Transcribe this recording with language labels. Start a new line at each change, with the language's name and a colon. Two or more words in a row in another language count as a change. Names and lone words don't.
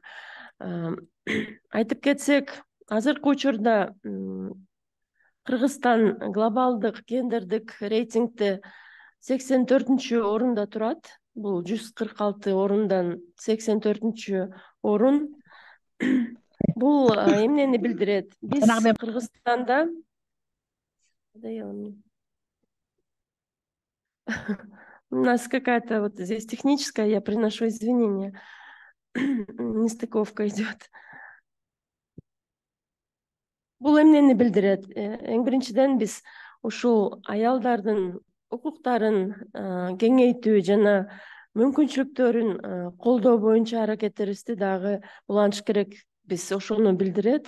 Kyrgyz: Айтып кетсек, азыркы учурда Кыргызстан глобалдык гендердик рейтингде 84-чү орунда турат. Бул 146 орундан 84-чү орун. Бул эмнени билдирет? Биз Кыргызстанда
Russian: у нас какая-то вот здесь техническая, я приношу извинения. Нестыковка идет.
Kyrgyz: Бул эмнени билдирет? Эң биринчиден биз ушул аялдардын укуктарын кеңейтүү жана мүмкүнчүлүктөрүн колдоо боюнча аракеттерибизди дагы улантыш керек. Биз ошону билдирет.